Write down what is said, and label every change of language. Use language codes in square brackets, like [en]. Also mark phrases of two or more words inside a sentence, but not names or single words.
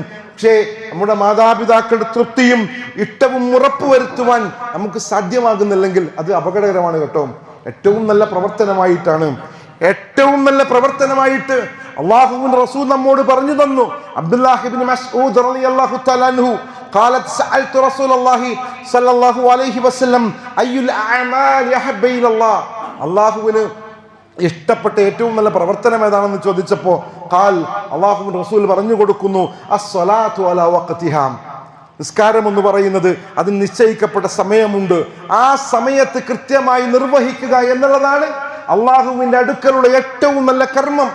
[ml] പക്ഷേ നമ്മുടെ മാതാപിതാക്കളുടെ തൃപ്തിയും ഇഷ്ടവും ഉറപ്പുവരുത്തുവാൻ നമുക്ക് സാധ്യമാകുന്നില്ലെങ്കിൽ അത് അപകടകരമാണ് കേട്ടോ. ഏറ്റവും നല്ല പ്രവർത്തനമായിട്ട് അല്ലാഹുവിന്റെ റസൂൽ നമ്മോട് പറഞ്ഞു തന്നു. [ar] അബ്ദുല്ലാഹ് ഇബ്നു മസ്ഊദ് رضي الله تعالى عنه قالت سألت رسول الله صلى الله عليه وسلم أي الأعمال أحب إلى الله, [ml] അല്ലാഹുവിന് ഇഷ്ടപ്പെട്ട ഏറ്റവും നല്ല പ്രവർത്തനം ഏതാണെന്ന് ചോദിച്ചപ്പോൾ അല്ലാഹുവിന്റെ റസൂൽ പറഞ്ഞു കൊടുക്കുന്നു, [ar] الصلاة على وقتها, [ml] നിസ്കാരം എന്ന് പറയുന്നത് അതിന് നിശ്ചയിക്കപ്പെട്ട സമയമുണ്ട്, ആ സമയത്ത് കൃത്യമായി നിർവഹിക്കുക എന്നുള്ളതാണ് അള്ളാഹുവിന്റെ അടുക്കലുള്ള ഏറ്റവും നല്ല കർമ്മം.